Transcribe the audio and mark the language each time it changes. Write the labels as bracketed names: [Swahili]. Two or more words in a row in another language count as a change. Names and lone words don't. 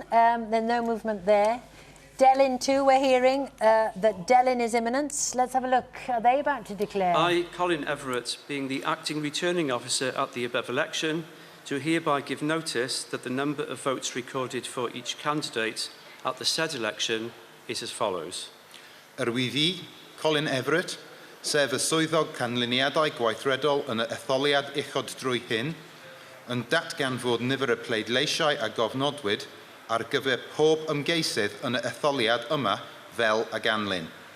[English] There's no movement there. Delyn too, we're hearing that Delyn is imminent. Let's have a look. Are they about to declare? I, Colin Everett, being the acting returning officer at the above election, do hereby give notice that the number of votes recorded for each candidate at the said election is as follows. [Welsh] Fi, Colin Everett, sef y swyddog canlyniadau gweithredol yn y etholiad uchod drwy hyn, yn datgan fod nifer y pleidleisiau a gofnodwyd ar gyfer pob ymgeisydd yn y etholiad yma fel a ganlyn.